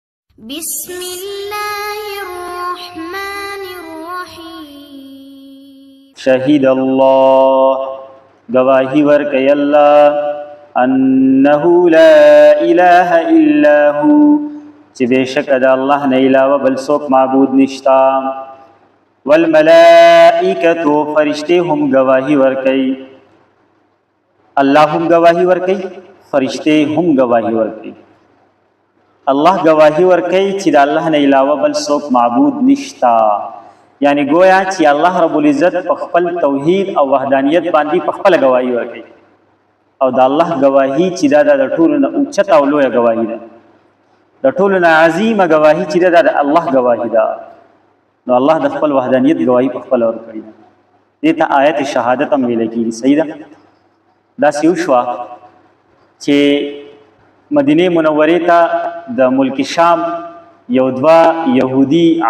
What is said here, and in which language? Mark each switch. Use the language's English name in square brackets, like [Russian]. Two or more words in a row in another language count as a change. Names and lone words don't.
[Arabic] بسم الله الرحمن الرحيم شهد الله [Pashto] گواہی ورکی اللہ [Arabic] انه لا اله الا هو [Pashto] چی بیشک دا اللہ نے علاوہ بل سوک معبود نشتا والملائکتو فرشتے ہم گواہی ورکی اللہ ہم گواہی ورکی فرشتے ہم گواہی ورکی اللہ گواہی ورکی چی دا اللہ نے علاوہ بل سوک معبود نشتا یعنی گویا چې الله رب العزت په خپل توحید او وحدانیت باندې په خپل گواہی ورکړي او د الله گواہی چې دا د ټولو نه اوچته او لویه گواہی ده د ټولو نه عظیمه گواہی چې دا د الله گواہی ده نو الله د خپل وحدانیت گواہی په خپل ورکړي دې ته آیت شهادت هم ویل کېږي صحیح ده داسې وشوه چې مدینه منورې ته د ملک شام یو دوه یهودي